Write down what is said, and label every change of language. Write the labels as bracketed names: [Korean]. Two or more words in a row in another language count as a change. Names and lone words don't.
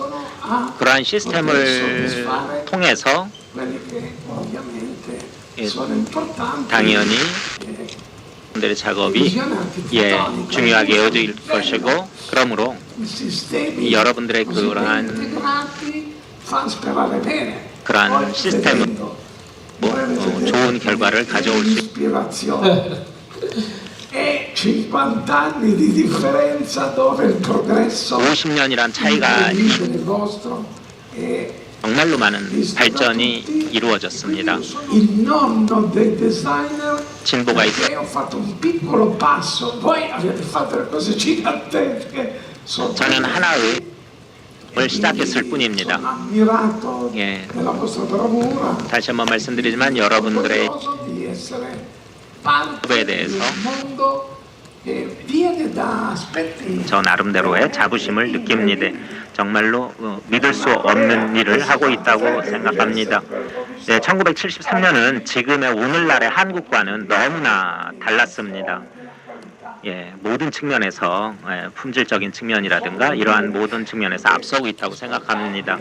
[Korean] 그러한 시스템을 통해서 예, 당연히 여러분들의 작업이 예, 중요하게 여겨질 것이고, 그러므로 여러분들의 그러한 그러한 시스템은 좋은 결과를 가져올 수 [Italian] ispirazione. E 50 anni di differenza dove il progresso [Korean] 50년이란 차이가 [Italian] del vostro e [Korean] 정말로 많은 발전이 이루어졌습니다. [Italian] il nonno del designer [Korean] 진보가 [Italian] perché [Korean] 있어 [Italian] ho fatto un piccolo passo, voi avete fatto le cose gigantesche. [Korean] 저는 하나의 시작했을 뿐입니다. [Italian] Sono ammirato [Korean] 예. [Italian] della vostra bravura. [Korean] 다시 한번 말씀드리지만 여러분들의 [Italian] orgoglioso di essere parte [Korean] 에 [Italian] di [Korean] 대해서 [Italian] un mondo che viene da aspetti [Korean] 저 나름대로의 자부심을 느낍니다. 정말로 믿을 수 없는 일을 하고 있다고 생각합니다. 1973년은 지금의 오늘날의 한국과는 너무나 달랐습니다. 모든 측면에서 품질적인 측면이라든가 이러한 모든 측면에서 앞서고 있다고 생각합니다.